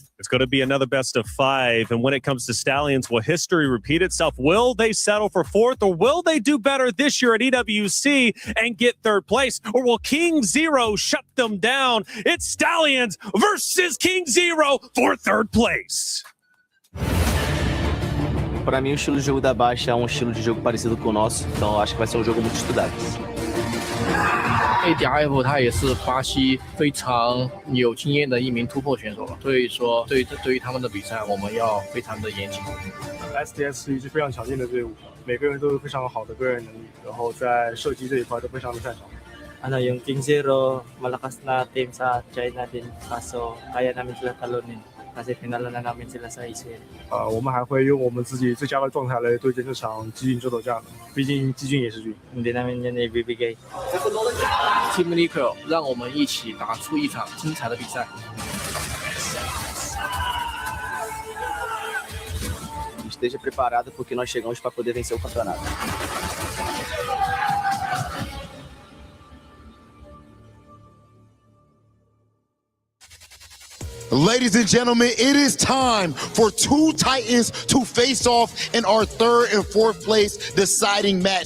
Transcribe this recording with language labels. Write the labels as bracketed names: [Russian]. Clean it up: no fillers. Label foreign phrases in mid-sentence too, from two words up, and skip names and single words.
[English] It's going to be another best of 5, and when it comes to Stallions, will history repeat itself? Will they settle for 4th, or will they do better this year at EWC and get 3rd place, or will King Zero shut them down? It's Stallions versus King Zero for 3rd place. [Portuguese] Para mim, o estilo de jogo da Baixa é estilo de jogo parecido com o nosso, então eu acho que vai ser jogo muito estudado. [Chinese] ADRF 他也是巴西非常有经验的一名突破选手，所以说对于他们的比赛，我们要非常的严谨。 SDS 是一支非常强劲的队伍，每个人都有非常好的个人能力，然后在射击这一块都非常的擅长。 [Filipino] Yung King Zero, malakas na team sa China din, kaso kaya namin sila talunin kasi pinalo na namin sila sa ACL. [Chinese] 我们还会用我们自己最佳的状态来对阵这场激进争斗战，毕竟激进也是军。 [Filipino] Hindi namin yan ibibigay. [Chinese] Team Liquid 让我们一起打出一场精彩的比赛。 [Portuguese] Esteja preparado porque nós chegamos para poder vencer o campeonato. [English] Ladies and gentlemen, it is time for 2 Titans to face off in our 3rd and 4th place deciding match.